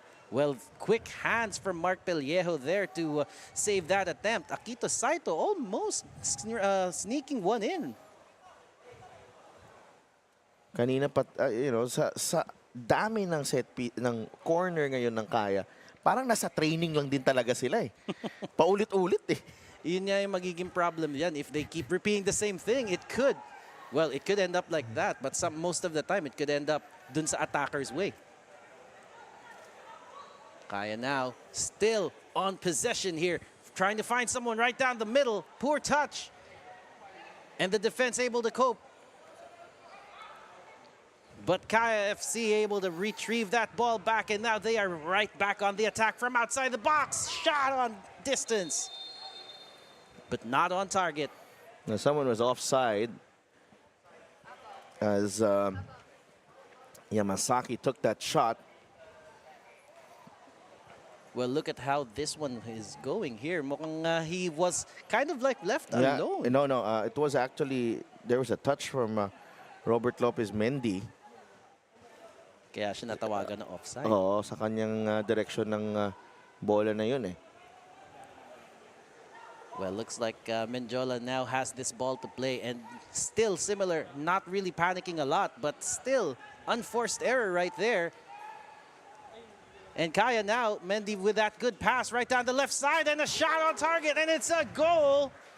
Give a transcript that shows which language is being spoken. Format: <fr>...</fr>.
<en>Well, quick hands from Mark Pellejo there to save that attempt. Akito Saito almost sneaking one in.</en> <tl>Kanina pa, sa dami ng ng corner ngayon ng Kaya, parang nasa training lang din talaga sila eh. Paulit-ulit eh. Yun nga yung magiging problem yan.</tl> <en>If they keep repeating the same thing, it could end up like that. But most of the time, it could end up</en> <tl>dun sa</tl> <en>attacker's way. Kaya now, still on possession here. Trying to find someone right down the middle. Poor touch. And the defense able to cope. But Kaya FC able to retrieve that ball back, and now they are right back on the attack from outside the box. Shot on distance, but not on target. Now someone was offside as Yamasaki took that shot. Well, look at how this one is going here.</en> <tl>Mukhang</tl> <en>he was kind of like left alone. No, it was actually, there was a touch from Robert Lopez Mendy.</en> <tl>Kaya siya natawagan ng offside. Oo, sa kanyang direksyon ng bola na yun eh.</tl> <en>Well, looks like Mendiola now has this ball to play, and still similar, not really panicking a lot, but still unforced error right there. And Kaya now, Mendy with that good pass right down the left side, and a shot on target, and it's a goal.</en>